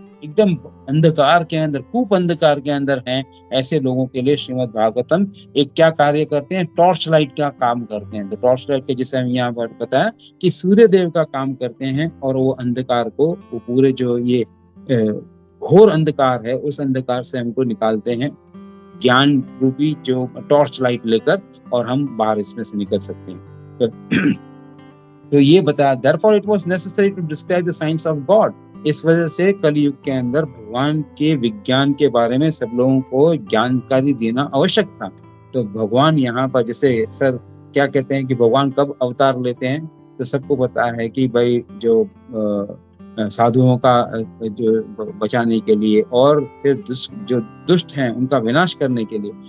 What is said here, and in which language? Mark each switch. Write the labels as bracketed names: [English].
[Hindi] एकदम अंधकार के अंदर, कूप अंधकार के अंदर हैं, ऐसे लोगों के लिए श्रीमद् भागवतम एक क्या कार्य करते हैं, टॉर्च लाइट का काम करते हैं। तो टॉर्च लाइट के जैसे हम यहाँ पर बताया कि सूर्य देव का काम करते हैं, और वो अंधकार को, वो पूरे जो ये घोर अंधकार है, उस अंधकार से हमको निकालते हैं ज्ञान रूपी जो टॉर्च लाइट लेकर, और हम बाहर इसमें से निकल सकते हैं। तो ये बताया, [English] therefore it was necessary to describe the science of God। [Hindi] इस वजह से कलयुग के अंदर भगवान के विज्ञान के बारे में सब लोगों को जानकारी देना आवश्यक था। तो भगवान यहाँ पर, जैसे सर क्या कहते हैं कि भगवान कब अवतार लेते हैं, तो सबको पता है कि भाई जो साधुओं का जो बचाने के लिए, और फिर जो दुष्ट हैं उनका विनाश करने के लिए।